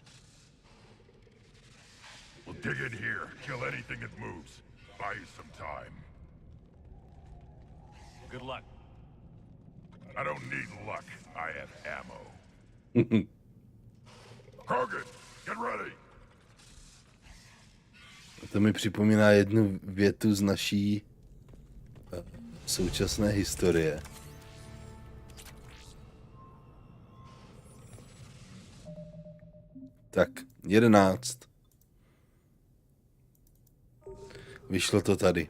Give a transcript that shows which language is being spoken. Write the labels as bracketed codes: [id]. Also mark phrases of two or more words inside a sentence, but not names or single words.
[en] We'll dig in here, kill anything that moves. Buy you some time. Good luck. I don't need luck. I have ammo. Krogan, get ready. [cs] To mi připomíná jednu větu z naší současné historie. Tak, 11. Vyšlo to tady.